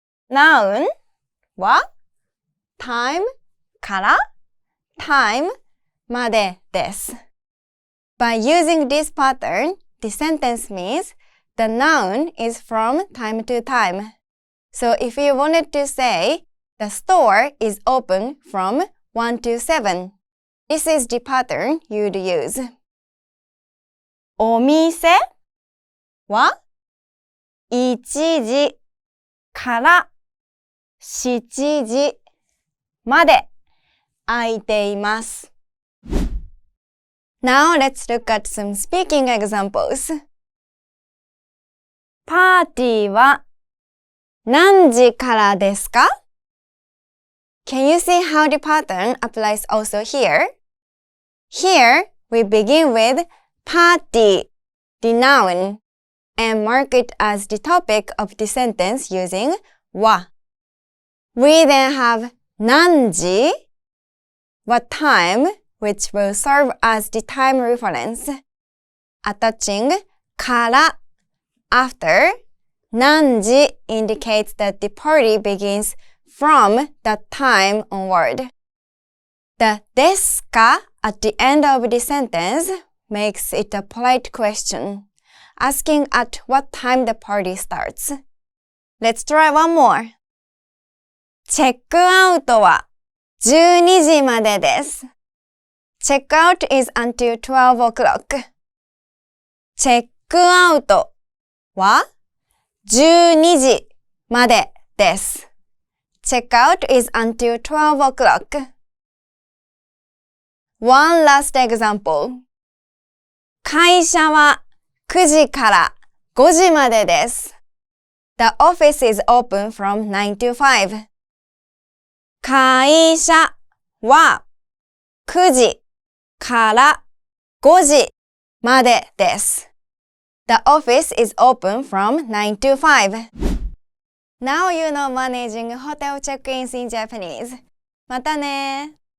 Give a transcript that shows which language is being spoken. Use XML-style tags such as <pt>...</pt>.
<ja>Noun は time から time までです。</ja> <en>By using this pattern, the sentence means the noun is from time to time. So if you wanted to say the store is open from 1 to 7, this is the pattern you'd use.</en> <ja>お店は1時から7時まで空いています。</ja> <en>Now let's look at some speaking examples.</en> <ja>パーティーは何時からですか?</ja> <en>Can you see how the pattern applies also here? Here, we begin with party, the noun, and mark it as the topic of the sentence using は. We then have 何時, what time, which will serve as the time reference. Attaching から after 何時 indicates that the party begins from that time onward. The ですか at the end of the sentence makes it a polite question, asking at what time the party starts. Let's try one more.</en> <ja>チェックアウトは12時までです。</ja> <en>Check out is until 12 o'clock.</en> <ja>チェックアウトは12時までです。</ja> <en>Check out is until 12 o'clock. One last example.</en> <ja>会社は9時から5時までです。</ja> <en>The office is open from 9 to 5.</en> <ja>会社は9時から5時までです。</ja> <en>The office is open from 9 to 5. Now you know managing hotel check-ins in Japanese.</en> <ja>またね</ja>